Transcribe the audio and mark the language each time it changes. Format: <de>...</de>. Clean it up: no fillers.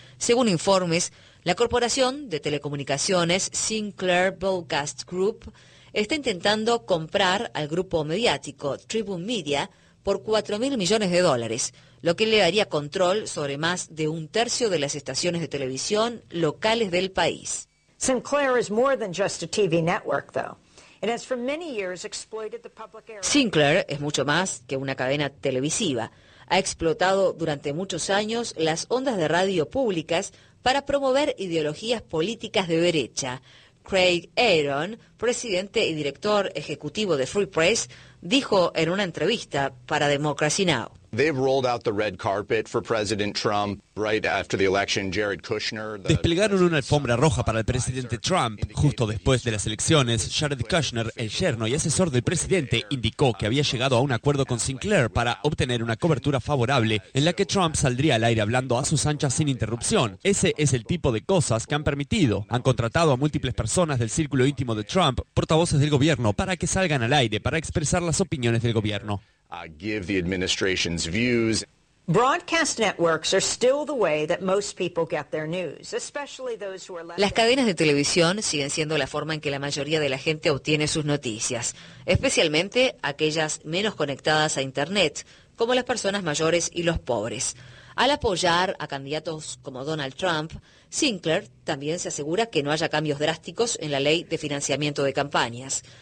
<es>Según informes, la corporación de telecomunicaciones Sinclair Broadcast Group está intentando comprar al grupo mediático Tribune Media por $4,000 millones, lo que le daría control sobre más de un tercio de las estaciones de televisión locales del país.</es> <en>Sinclair is more than just a TV network, though. It has for many years exploited the public area.</en> <es>Sinclair es mucho más que una cadena televisiva. Ha explotado durante muchos años las ondas de radio públicas para promover ideologías políticas de derecha. Craig Aaron, presidente y director ejecutivo de Free Press, dijo en una entrevista para Democracy Now:</es> <en>"They've rolled out the red carpet for President Trump right after the election. Jared Kushner,</en> <es>desplegaron una alfombra roja para el presidente Trump justo después de las elecciones. Jared Kushner, el yerno y asesor del presidente, indicó que había llegado a un acuerdo con Sinclair para obtener una cobertura favorable en la que Trump saldría al aire hablando a sus anchas sin interrupción. Ese es el tipo de cosas que han permitido. Han contratado a múltiples personas del círculo íntimo de Trump, portavoces del gobierno, para que salgan al aire para expresar las opiniones del gobierno."</es> <en>Give the administration's views. Broadcast networks are still the way that most people get their news, especially those who are left.</en> <es>Las cadenas de televisión siguen siendo la forma en que la mayoría de la gente obtiene sus noticias, especialmente aquellas menos conectadas a Internet, como las personas mayores y los pobres. Al apoyar a candidatos como Donald Trump, Sinclair también se asegura que no haya cambios drásticos en la ley de financiamiento de campañas.</es>